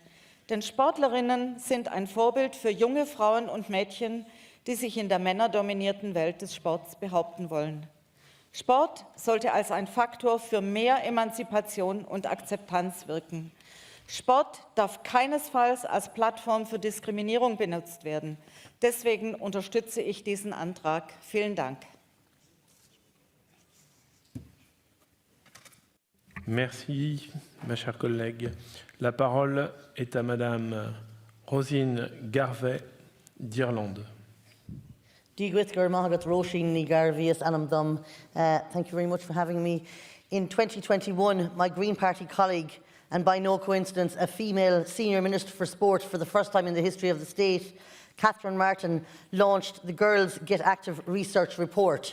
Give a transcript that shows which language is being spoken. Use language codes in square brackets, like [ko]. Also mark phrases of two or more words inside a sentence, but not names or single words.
[de] Denn Sportlerinnen sind ein Vorbild für junge Frauen und Mädchen, die sich in der männerdominierten Welt des Sports behaupten wollen. Sport sollte als ein Faktor für mehr Emanzipation und Akzeptanz wirken. Sport darf keinesfalls als Plattform für Diskriminierung benutzt werden. Deswegen unterstütze ich diesen Antrag. Vielen Dank. [fr] Merci, ma chère collègue. La parole est à Madame Rosine Garvey d'Irlande. [en] Thank you very much for having me. In 2021, my Green Party colleague, and by no coincidence, a female Senior Minister for Sport for the first time in the history of the state, Catherine Martin, launched the Girls Get Active Research Report.